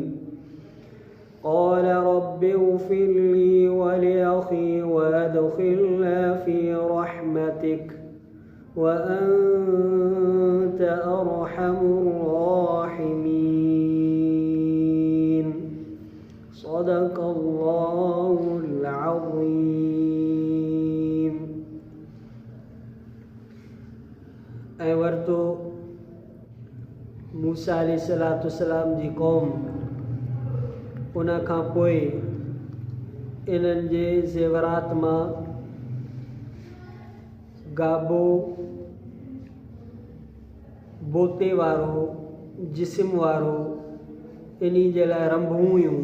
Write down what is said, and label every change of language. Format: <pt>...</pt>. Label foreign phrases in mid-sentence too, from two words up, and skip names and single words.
<ar>قال رب اغفر لي ولأخي وأدخلنا في رحمتك وأنت أرحم الراحمين. صدق الله العظيم.</ar> <sd>ऐं वरितो मूसा अलैहिस्सलाम जी क़ौम उन खां पोइ इन्हनि जे ज़ेवरात मां गाबो बोते वारो जिस्म वारो इन्ही जे लाइ रंभूं हुयूं।</sd>